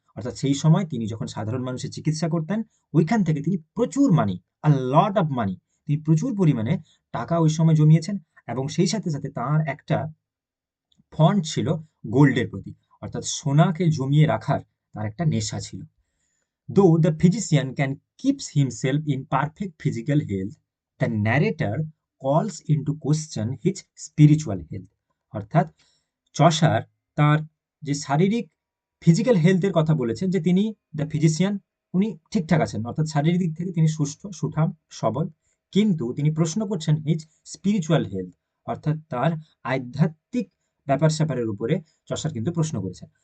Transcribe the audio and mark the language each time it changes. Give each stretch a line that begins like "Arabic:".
Bangla: অর্থাৎ সেই সময় তিনি যখন সাধারণ মানুষের চিকিৎসা করতেন, ওইখান থেকে তিনি প্রচুর মানি,
English: a lot of money,
Bangla: তিনি প্রচুর পরিমাণে টাকা ওই সময় জমিয়েছেন। এবং সেই সাথে সাথে তাঁর একটা ফন্ড ছিল গোল্ডের প্রতি, অর্থাৎ সোনাকে জমিয়ে রাখার তার একটা নেশা ছিল।
English: Though the physician can keeps himself in perfect physical health, the narrator calls into question his spiritual health.
Bangla: অর্থাৎ চসার তার যে শারীরিক ফিজিক্যাল হেলথের কথা বলেছেন, যে তিনি দ্য ফিজিশিয়ান উনি ঠিকঠাক আছেন, অর্থাৎ শারীরিক দিক থেকে তিনি সুস্থ সুঠাম সবল, কিন্তু তিনি প্রশ্ন করছেন
English: his spiritual health,
Bangla: অর্থাৎ তার আধ্যাত্মিক ব্যাপার স্যাপারের উপরে চসার কিন্তু প্রশ্ন করেছেন।